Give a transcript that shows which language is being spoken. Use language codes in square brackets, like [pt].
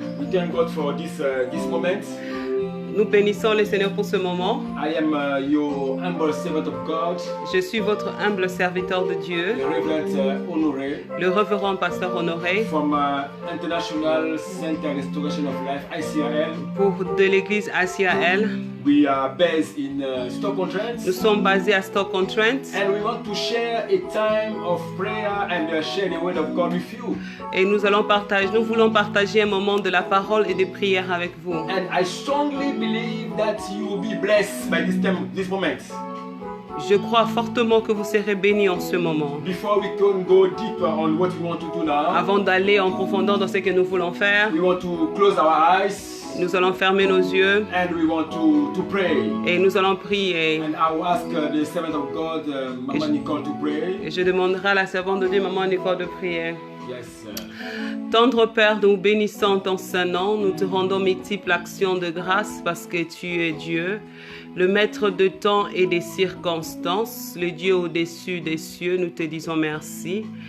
[en] We thank God for this moment. [fr] Nous bénissons le Seigneur pour ce moment. [en] I am your humble servant of God, [fr] Je suis votre humble serviteur de Dieu, [en] the Reverend Honoré, [fr] le révérend pasteur Honoré, [en] from International Center Restoration of Life, ICRL. [fr] de l'église ACAL. [en] We are based in Stoke-on-Trent. [fr] Nous sommes basés à Stoke-on-Trent [en] And we want to share a time of prayer and share the word of God with you. [fr] et nous voulons partager un moment de la parole et de prière avec vous. [en] And I strongly believe that you will be blessed by this moment. [fr] Je crois fortement que vous serez bénis en ce moment. [en] Before we can go deeper on what we want to do now, [fr] Avant d'aller en profondeur dans ce que nous voulons faire, [en] we want to close our eyes [fr] nous allons fermer nos yeux [en] and we want to pray. [fr] et nous allons prier. [en] And I will ask the servant of God, Mama Nicole, to pray. [fr] Et je demanderai à la servante de Dieu, Maman Nicole, de prier. [en] Yes. [fr] Tendre Père, nous bénissons ton Saint-Nom, nous te rendons multiples actions de grâce parce que tu es Dieu, le maître de temps et des circonstances, le Dieu au-dessus des cieux, nous te disons merci.